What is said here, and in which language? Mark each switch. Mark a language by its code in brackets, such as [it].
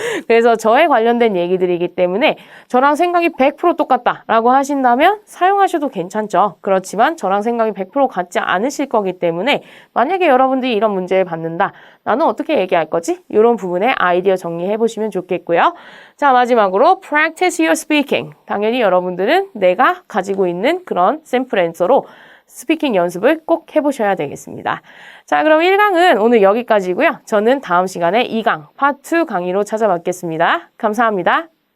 [ko] 그래서 저에 관련된 얘기들이기 때문에 저랑 생각이 100% 똑같다라고 하신다면 사용하셔도 괜찮죠. 그렇지만 저랑 생각이 100% 같지 않으실 거기 때문에 만약에 여러분들이 이런 문제를 받는다. 나는 어떻게 얘기할 거지? 이런 부분에 아이디어 정리해 보시면 좋겠고요. 자, 마지막으로 [en] practice your speaking. [ko] 당연히 여러분들은 내가 가지고 있는 그런 샘플 앤서로 스피킹 연습을 꼭 해보셔야 되겠습니다. 자, 그럼 1강은 오늘 여기까지고요. 저는 다음 시간에 2강, 파트 2 강의로 찾아뵙겠습니다. 감사합니다.